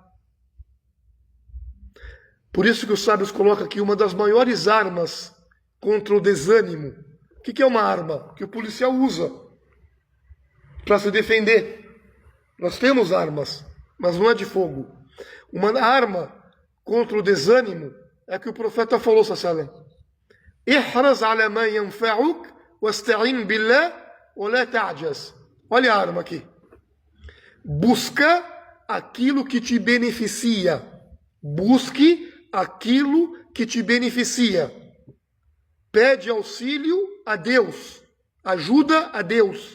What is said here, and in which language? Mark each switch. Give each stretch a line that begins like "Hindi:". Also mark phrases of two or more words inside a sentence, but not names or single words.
Portuguese: Por isso que os sábios colocam aqui uma das maiores armas contra o desânimo. O que é uma arma? Que o policial usa para se defender. Nós temos armas, mas não é de fogo. Uma arma contra o desânimo é que o profeta falou,
Arabic: سلم: احرص على ما ينفعك واستعن بالله ولا تعجز.
Portuguese: Olha a arma aqui. Busca aquilo que te beneficia. Busque aquilo que te beneficia. Pede auxílio a Deus. Ajuda a Deus.